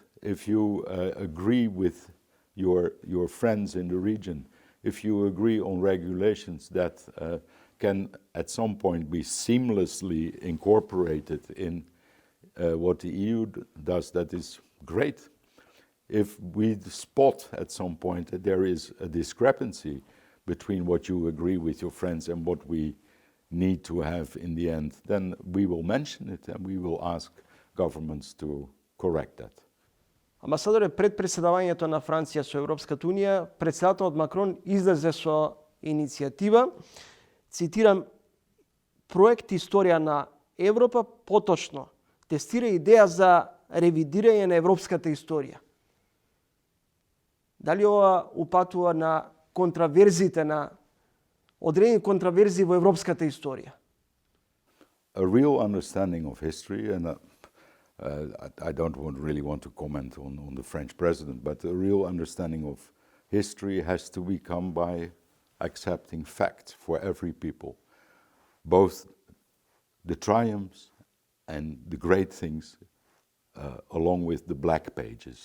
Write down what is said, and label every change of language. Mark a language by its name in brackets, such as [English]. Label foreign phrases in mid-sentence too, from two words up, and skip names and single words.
[English] If you agree with your friends in the region, if you agree on regulations that can at some point be seamlessly incorporated in what the EU does, that is great. If we spot at some point that there is a discrepancy between what you agree with your friends and what we need to have in the end, then we will mention it and we will ask governments to correct that. [Macedonian] Амбасадоре, пред преседавањето на Франција со Европската Унија, председателот Макрон излезе со иницијатива, цитирам, проект Историја на Европа, поточно тестира идеја за ревидирање на европската историја. Дали ова упатува на контраверзите, на одредени контраверзии во европската историја? [English] A real understanding of history, and I don't really want to comment on the French president, but a real understanding of history has to become by accepting facts for every people, both the triumphs and the great things, along with the black pages.